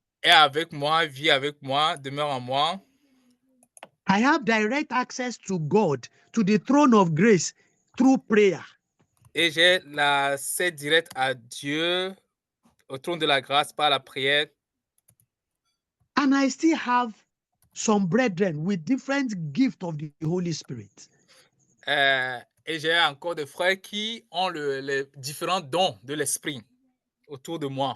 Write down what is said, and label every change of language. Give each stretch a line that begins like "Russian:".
French: Est avec moi, vit avec moi, demeure en moi.
English: I have direct access to God, to the throne of grace, through prayer.
French: Et j'ai l'accès direct à Dieu, au trône de la grâce par la prière.
English: And I still have some brethren with different gifts of the Holy Spirit.
French: Et j'ai encore des frères qui ont les différents dons de l'esprit autour de moi.